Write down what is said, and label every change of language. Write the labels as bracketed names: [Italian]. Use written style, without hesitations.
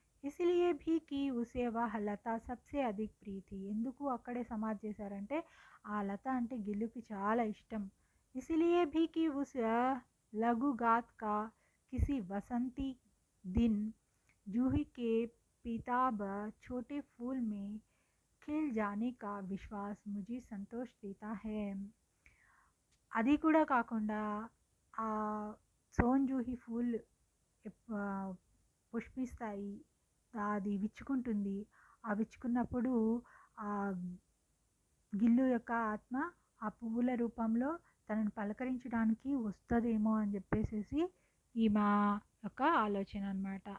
[Hindi] ఇసిలియే భీ కి ఉసే వహ్ లత సబ్సే అధిక్ ప్రియ థీ. [Telugu] ఎందుకు అక్కడే సమాధి చేశారంటే ఆ లత అంటే గిల్లుకి చాలా ఇష్టం. [Hindi] इसलिए भी कि उस लघुगात का किसी वसंती दिन जूही के पीताब छोटे फूल में खिल जाने का विश्वास मुझे संतोष देता है. [Telugu] అది కూడా కాకుండా ఆ సోన్జూహి ఫూల్ పుష్పిస్తాయి, అది విచ్చుకుంటుంది. ఆ విచ్చుకున్నప్పుడు ఆ గిల్లు యొక్క ఆత్మ ఆ పువ్వుల రూపంలో తనను పలకరించడానికి వస్తుందేమో అని చెప్పేసి ఈ మా యొక్క ఆలోచన అనమాట.